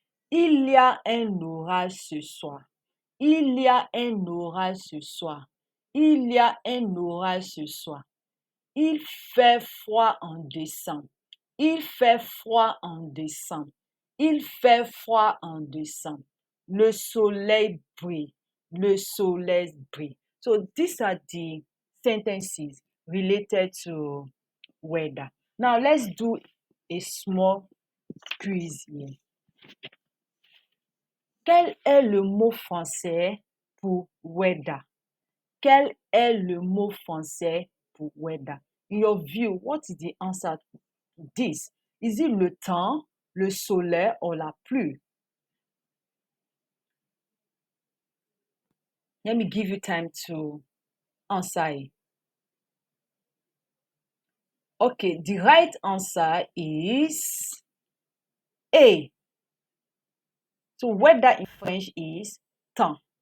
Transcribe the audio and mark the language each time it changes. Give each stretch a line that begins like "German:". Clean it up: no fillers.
French: Il y a un orage ce soir. Il y a un orage ce soir. Il y a un orage ce soir. Il fait froid en décembre. Il fait froid en décembre. Il fait froid en décembre. Le soleil brille. Le soleil brille.
English: So these are the sentences related to weather. Now let's do a small quiz here.
French: Quel est le mot français pour weather? Quel est le mot français pour weather?
English: In your view, what is the answer to this? Is it le temps, le soleil or la pluie? Let me give you time to answer it. Okay, the right answer is A. So weather in French is temps.